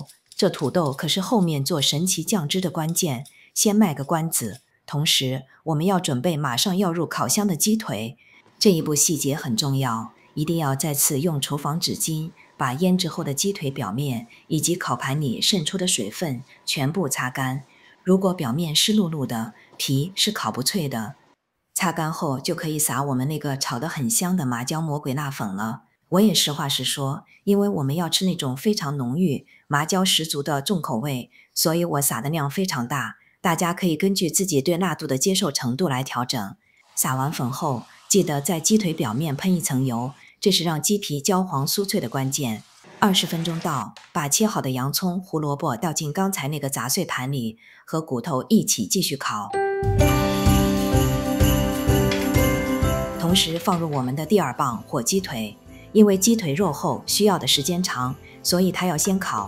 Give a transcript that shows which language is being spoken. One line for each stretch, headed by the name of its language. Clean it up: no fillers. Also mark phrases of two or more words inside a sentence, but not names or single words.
Chinese: 這土豆可是後面做神奇醬汁的關鍵，先賣個關子。同時，我們要準備馬上要入烤箱的雞腿，這一步細節很重要，一定要再次用廚房紙巾把醃制後的雞腿表面以及烤盤裡滲出的水分全部擦乾。如果表面濕漉漉的，皮是烤不脆的。擦乾後就可以撒我們那個炒得很香的麻椒魔鬼辣粉了。我也實話實說，因為我們要吃那種非常濃郁、麻椒十足的重口味，所以我撒的量非常大。大家可以根據自己对辣度的接受程度來調整。撒完粉後，記得在雞腿表面噴一層油，這是讓雞皮焦黃酥脆的關鍵。20分鐘到，把切好的洋蔥、胡蘿蔔倒進剛才那個雜碎盤裡，和骨頭一起繼續烤。同時放入我們的第2棒火雞腿，因為雞腿肉厚，需要的時間長，所以它要先烤。